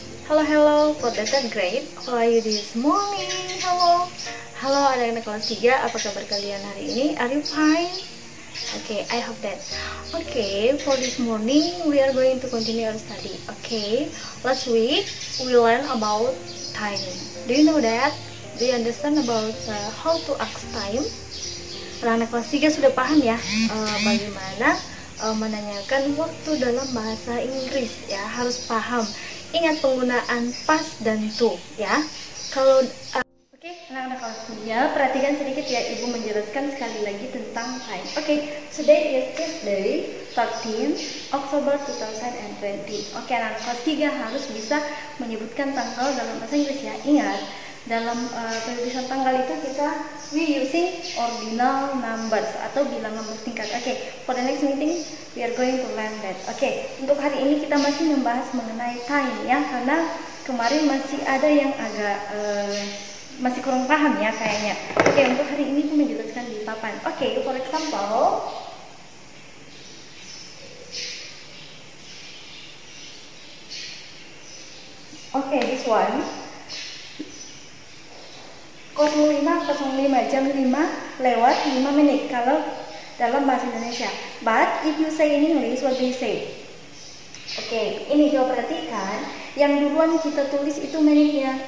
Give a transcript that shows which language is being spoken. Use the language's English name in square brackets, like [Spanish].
[English] Hello for the third grade. How are you this morning? [Indonesian] Halo anak-anak kelas 3, apa kabar kalian hari ini? [English] Are you fine? Okay, I hope that. Okay, for this morning we are going to continue our study. Okay, last week we learned about time. Do you know that? Do you understand about how to ask time? [Indonesian] Anak-anak kelas 3 sudah paham ya bagaimana menanyakan waktu dalam bahasa Inggris ya, harus paham. Ingat penggunaan past dan to ya. Kalau oke, anak-anak kelas 3 perhatikan sedikit ya, Ibu menjelaskan sekali lagi tentang time. [English] Oke, today is Tuesday 13 Oktober 2020. [Indonesian] Oke, anak-anak kelas 3 harus bisa menyebutkan tanggal dalam bahasa Inggris ya. Ingat, dalam penulisan tanggal itu [English] we using ordinal numbers [Indonesian] atau bilangan bertingkat. [English] Oke, for the next meeting we are going to learn that. [Indonesian] Oke, untuk hari ini kita masih membahas mengenai time ya, karena kemarin masih ada yang agak masih kurang paham ya kayaknya. Oke, untuk hari ini aku menjelaskan di papan. Oke, [English] for example, [Indonesian] oke, this one 05.05 jam 5 lewat 5 menit kalau dalam bahasa Indonesia. [English] But if you say in English, what do you say? [Indonesian] Oke, ini coba perhatikan. Yang duluan kita tulis itu menitnya.